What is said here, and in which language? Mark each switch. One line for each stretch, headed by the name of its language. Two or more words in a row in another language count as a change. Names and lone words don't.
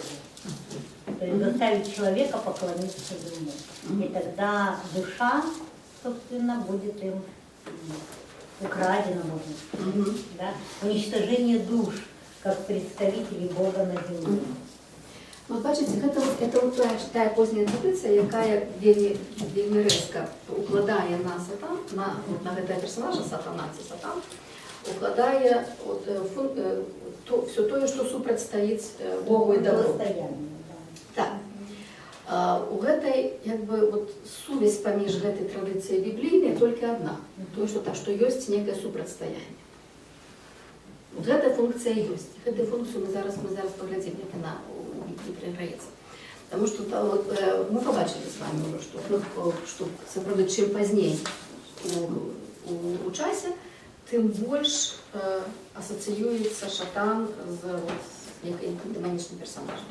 Russian: То есть заставить человека поклониться Ему. И тогда душа, собственно, будет им украдена, можно сказать. Да? Уничтожение душ, как представителей Бога на земле.
Ukrainian: Вот бачите,
Russian: это вот
Ukrainian: та поздня традиція, яка вельми резко укладає на сатан, на этого персонажа, сатана, це сатан, укладає все то, що супротстоїть Богу і добру. Так.
Belarusian: У гэтай сувязь паміж гэтай традыцыяй біблійнай толькі адна, што ёсць некае супрацьстаянне. Вот гэтая функція ёсць. Гэтую функцію мы зараз паглядзім, як яна у Бібліі прайграецца. Таму што мы пабачылі з вами ўжо, што сапраўды чым пазней у часе, тым больш асацыюецца шатан з некай дэманічным персонажам.